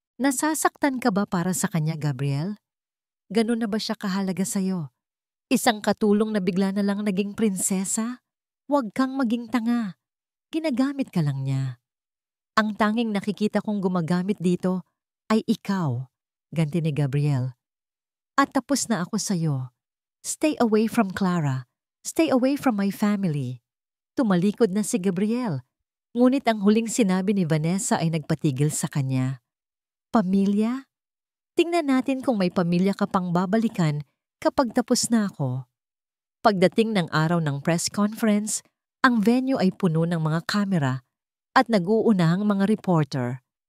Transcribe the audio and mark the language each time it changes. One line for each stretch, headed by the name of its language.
Filipino: Nasasaktan ka ba para sa kanya, Gabriel? Ganun na ba siya kahalaga sa'yo? Isang katulong na bigla na lang naging prinsesa? Huwag kang maging tanga. Ginagamit ka lang niya. Ang tanging nakikita kong gumagamit dito ay ikaw, ganti ni Gabriel. At tapos na ako sa'yo.
English: Stay away from Clara. Stay away from my family.
Filipino: Tumalikod na si Gabriel. Ngunit ang huling sinabi ni Vanessa ay nagpatigil sa kanya. Pamilya? Tingnan natin kung may pamilya ka pang babalikan kapag tapos na ako. Pagdating ng araw ng press conference, ang venue ay puno ng mga kamera at nag-uunahang mga reporter.